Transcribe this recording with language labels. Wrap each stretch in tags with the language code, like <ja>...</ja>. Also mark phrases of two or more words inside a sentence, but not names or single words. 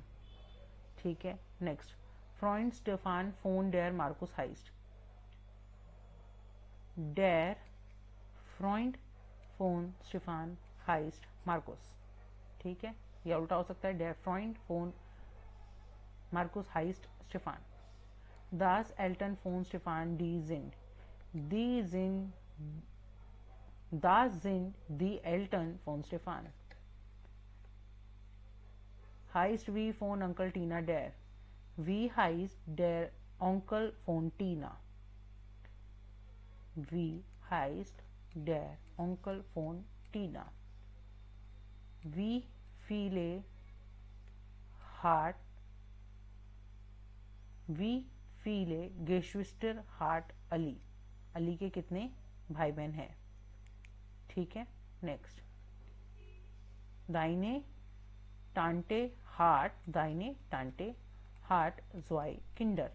<hi>ठीक है,</hi> <de>नेक्स्ट, Freund Stefan von der Markus heißt. Der Freund von Stefan heißt Markus.</de> <hi>ठीक है, यह उल्टा हो सकता है,</hi> <de>Der Freund von Markus heißt Stefan. Das Eltern von Stefan die sind. Das sind die Eltern von Stefan. Heißt wie von Onkel Tina der. Wie heißt der Onkel von Tina? Wie heißt der Onkel von Tina? Wie viele hat Geschwister hat Ali.</de> <hi>अली के कितने भाई बहन हैं। ठीक है, नेक्स्ट,</hi> <de>Deine Tante hat zwei Kinder.</de>